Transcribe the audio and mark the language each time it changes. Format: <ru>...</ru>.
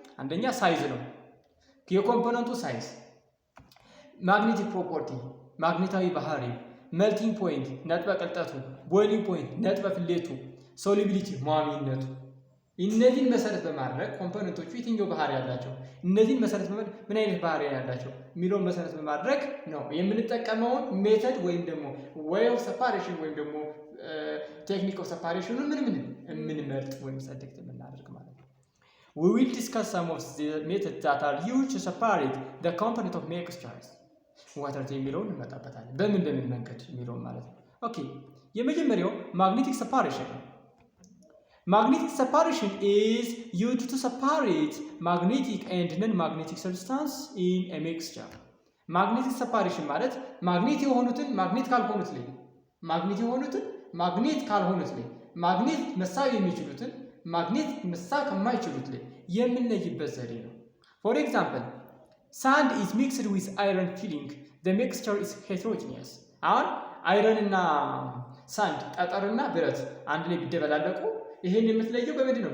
<am>አንደኛ ሳይዝ ነው። የኮምፖነንቱ ሳይዝ፣ ማግኔቲክ ፕሮፐርቲ ማግኔታዊ ባህሪ፣ መልቲንግ ፖይንት ነጥበ ቅልጠቱ፣ ቦይሊንግ ፖይንት ነጥበ ፍሌቱ፣ ሶሉቢሊቲ ሟሚነቱ። እነዚህን መሰረት በማድረግ ኮምፖነንቶቹ የትኛው ባህሪ ያላቸው እነዚህን መሰረት በማድረግ ምን አይነት ባህሪ ያላቸው የሚለውን መሰረት በማድረግ ነው የምንጠቀመውን ሜተድ ወይም ደግሞ</am> <en>way of separation</en> <am>ወይም ደግሞ ቴክኒክ ኦፍ ሴፓሬሽኑን ምን የምንመርጥ ወይም ሰሌክት የምናደርግ ማለት ነው።</am> <en>We will discuss some of the methods that are used to separate the component of mixtures.</en> <am>ዋተር የሚለውን እንመጣበታለን። በምን መንገድ የሚለውን ማለት ነው። ኦኬ የመጀመሪያው magnetic separation ነው።</am> <en>Magnetic separation is used to separate magnetic and non-magnetic substance in a mixture.</en> <am>Magnetic separation ማለት ማግኔት የሆኑትን ማግኔት ካልሆኑት ላይ ማግኔት የሆኑትን ማግኔት ካልሆኑት ላይ ማግኔት መሳብ የሚችሉትን ማግኔቲክ መሳብ ከማይችሉት ላይ የምንለይበት ዘዴ ነው።</am> <en>ፎር ኤግዛምፕል ሳንድ ኢዝ ሚክስድ ዊዝ አይረን ፊሊንግ ዘ ሚክስቸር ኢዝ ሄትሮጂኒየስ።</en> <am>አሁን አይረን እና ሳንድ ጠጠርና ብረት አንድ ላይ ቢደበላለቁ ይሄን የምትለየው በምንድን ነው?</am>